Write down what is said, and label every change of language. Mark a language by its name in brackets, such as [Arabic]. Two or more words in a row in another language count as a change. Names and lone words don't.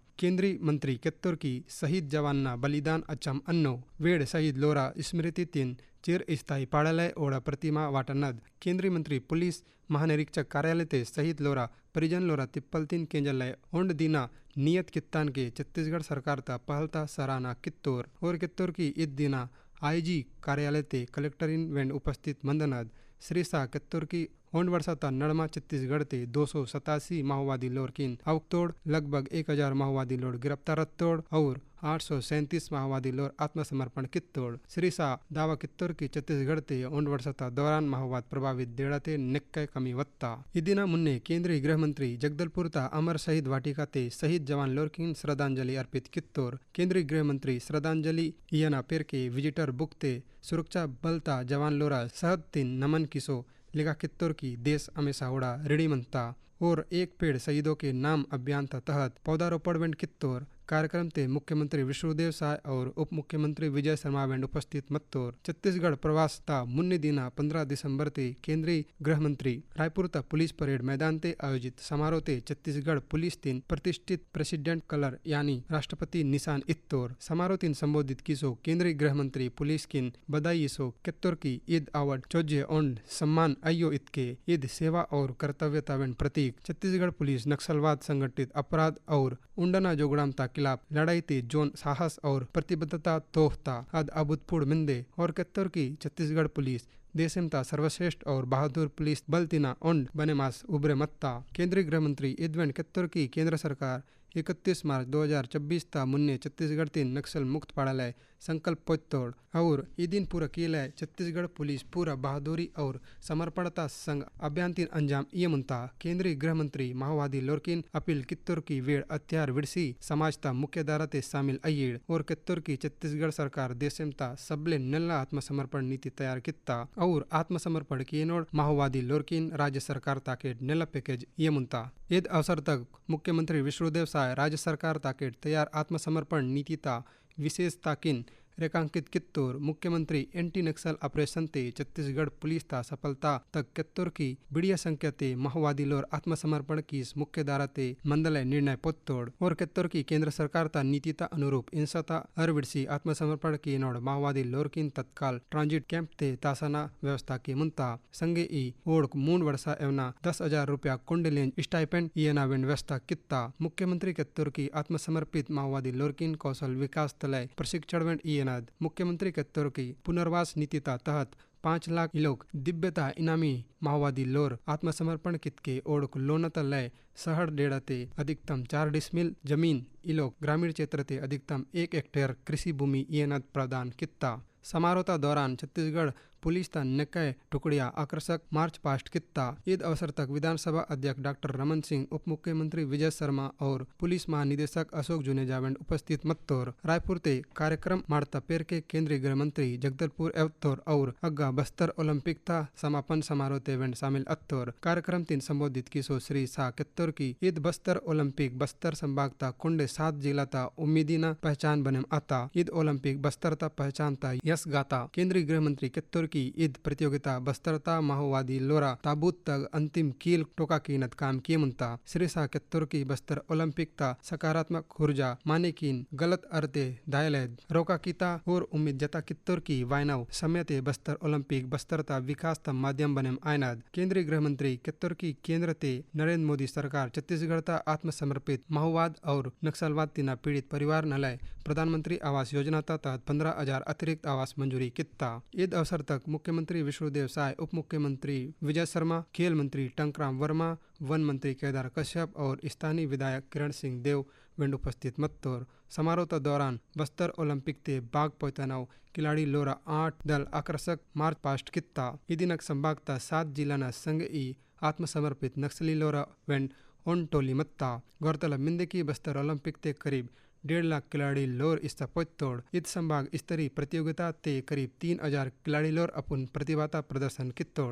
[Gondi] केंद्रीय मंत्री कित्तूर की शहीद जवान बलिदान अचम अन्नो वेड़ शहीद लोरा स्मृति तीन चिर स्थायी पाड़ालय ओड़ा प्रतिमा वाटनद। केंद्रीय मंत्री पुलिस महानिरीक्षक कार्यालय ते शहीद लोरा परिजन लोरा तिप्पल तीन केंजलय ओंड दीना नियत कित्तान के छत्तीसगढ़ सरकार ता पहलता सराहना कित्तूर और कित्तूर की ईद दीना आईजी कार्यालय ते कलेक्टर इन वेंड उपस्थित मंदनद। श्री शाह कित्तूर की ओंड वर्षाता नड़मा छत्तीसगढ़ ते 287 माओवादी लोरकिन अवतोड़ लगभग 1000 माओवादी लोड़ गिरफ्तार तोड़ और 837 माओवादी लोर आत्मसमर्पण कित्तोड़। श्री शाह दावा कित्तूर की छत्तीसगढ़ ते ओंड वर्षाता दौरान माओवाद प्रभावित देड़ते निक्कय कमी वत्ता। इदिना मुन्ने केंद्रीय गृह मंत्री जगदलपुर ता अमर शहीद वाटिका ते शहीद जवान लोरकिन श्रद्धांजलि अर्पित कित्तोर। केंद्रीय गृह मंत्री श्रद्धांजलि इयना पेर के विजिटर बुक ते सुरक्षा बल ता जवान लोरा सहद तीन नमन किसो लिखा कित्तूर की देश हमेशा उड़ा ऋणी मनता और एक पेड़ शहीदों के नाम अभियान तहत पौधारोपण वेंड कित्तूर। कार्यक्रम ते मुख्यमंत्री विष्णुदेव साय और उप मुख्यमंत्री विजय शर्मा वेंड उपस्थित मत्तोर। छत्तीसगढ़ प्रवास ता मुन्ने दिना 15 दिसंबर ते केंद्रीय गृह मंत्री रायपुर ता पुलिस परेड मैदान ते आयोजित समारोह ते छत्तीसगढ़ पुलिस तीन प्रतिष्ठित प्रेसिडेंट कलर यानी राष्ट्रपति निशान इत्तोर। समारोह तीन संबोधित किसो केंद्रीय गृह मंत्री पुलिस किन बधाई सो कित्तूर की ईद अवार्ड चौजे ओंड सम्मान अयो इतके ईद सेवा और कर्तव्यता वेंड प्रतीक। छत्तीसगढ़ पुलिस नक्सलवाद संगठित अपराध और उंडना जोगड़ाम ता खिलाफ लड़ाई ते जोन साहस और प्रतिबद्धता तोहता अद अभूतपूर्व मिंदे और कित्तूर की छत्तीसगढ़ पुलिस देशमता सर्वश्रेष्ठ और बहादुर पुलिस बल तीना ओंड बने मास उभरे मत्ता। केंद्रीय गृह मंत्री इदवेंड कित्तूर की केंद्र सरकार 31 मार्च 2026 ता मुन्ने छत्तीसगढ़ तीन नक्सल मुक्त पाड़ालय संकल्प पोतोड़ और ई दिन पूरा किया छत्तीसगढ़ पुलिस पूरा बहादुरी और समर्पणता संग अभियान तीन अंजाम ये मुंता। केंद्रीय गृह मंत्री माओवादी लोरकिन अपील कित्तूर की वेड़ अत्यार विरसी समाजता मुख्य धारा ते शामिल अयेड़ और कित्तूर की छत्तीसगढ़ सरकार देशमता सबले नल्ला आत्मसमर्पण नीति तैयार कित्ता और आत्मसमर्पण किए माओवादी लोरकिन राज्य सरकार ताकेट नेला पैकेज ये मुंता। ईद अवसर तक मुख्यमंत्री विष्णुदेव साय राज्य सरकार ताकेट तैयार आत्मसमर्पण नीति ता विशेष ताकिन रेखांकित कित्तूर। मुख्यमंत्री एंटी नक्सल ऑपरेशन ते छत्तीसगढ़ पुलिस ता सफलता तक कित्तूर की बिड़िया संख्या ते माओवादी लोर आत्मसमर्पण की मुख्य धारा ते मंदलय निर्णय पोतोड़ और कित्तूर की केंद्र सरकार ता नीति ता अनुरूप इंसता अरविड़सी आत्मसमर्पण की नोड़ माओवादी लोरकिन तत्काल ट्रांजिट कैंप ते तासाना व्यवस्था की मुंता संगे ई ओढ़ मूंड वर्षा एवं 10,000 रुपया कुंडलेंज स्टाइपेंड इयना वेंड व्यवस्था कित्ता। मुख्यमंत्री कित्तूर की आत्मसमर्पित माओवादी लोरकिन कौशल विकास तलय प्रशिक्षण वेंड मुख्यमंत्री कित्तूर की पुनर्वास नीति तहत 5 लाख इलोक दिव्यता इनामी माओवादी लोर आत्मसमर्पण कितके ओढ़ लोनत लय शहर डेड़ते अधिकतम 4 डिसमिल जमीन इलोक ग्रामीण क्षेत्र ते अधिकतम 1 हेक्टेयर कृषि भूमि ये प्रदान कित्ता। समारोह दौरान छत्तीसगढ़ पुलिस ता नकय टुकड़िया आकर्षक मार्च पास्ट कित्ता। ईद अवसर तक विधानसभा अध्यक्ष डॉक्टर रमन सिंह, उप मुख्यमंत्री विजय शर्मा और पुलिस महानिदेशक अशोक जुनेजा उपस्थित मत्तोर। रायपुर ते कार्यक्रम मारता पेर के केंद्रीय गृह मंत्री जगदलपुर एवतोर और अग्गा बस्तर ओलंपिक था समापन समारोह ते वेंड शामिल अत्तोर। कार्यक्रम तीन संबोधित किसो श्री शाह कित्तोर की ईद बस्तर ओलंपिक बस्तर संभाग ता कुंडे 7 जिला ता उम्मीदीना पहचान बने आता। ईद ओलंपिक बस्तर ता पहचान ता यश गाता। केंद्रीय गृह मंत्री कित्तोर की ईद प्रतियोगिता बस्तर ता माओवादी लोरा ताबूत तक अंतिम कील टोका कीनत काम किए मुनता। श्री शाह कित्तोर की बस्तर ओलंपिक ता सकारात्मक ऊर्जा माने कीन गलत अर्थे दायलैद रोका कीता और उम्मीद जता कित्तोर की वायनाव समयते बस्तर ओलंपिक बस्तर ता विकास ता माध्यम बने आयनाद। केंद्रीय गृह मंत्री कित्तोर की केंद्र ते नरेंद्र मोदी सरकार छत्तीसगढ़ ता आत्मसमर्पित माओवाद और नक्सलवाद तिना पीड़ित परिवार नलय प्रधानमंत्री आवास योजना ता तहत 15,000 अतिरिक्त आवास मंजूरी कित्ता। ईद अवसर तक मुख्यमंत्री विष्णुदेव साय, उप मुख्यमंत्री विजय शर्मा, खेल मंत्री टंकराम वर्मा, वन मंत्री केदार कश्यप और स्थानीय विधायक किरण सिंह देव वेंड उपस्थित मत्तोर। [Hindi] समारोह के दौरान [Gondi] बस्तर ओलंपिक ते बाग पोतनाव खिलाड़ी लोरा 8 दल आकर्षक मार्च पास्ट कित्ता। इदिनक संभागता 7 जिला संग ई आत्मसमर्पित नक्सली लोरा वेंड ओन टोली मत्ता। गौरतलब मिंदे की बस्तर ओलंपिक ते करीब 1.5 लाख खिलाड़ी लोर इस तोड़। ईद संभाग स्तरीय प्रतियोगिता ते करीब 3,000 खिलाड़ी लोर अपन प्रतिभाता प्रदर्शन कित्तोड़।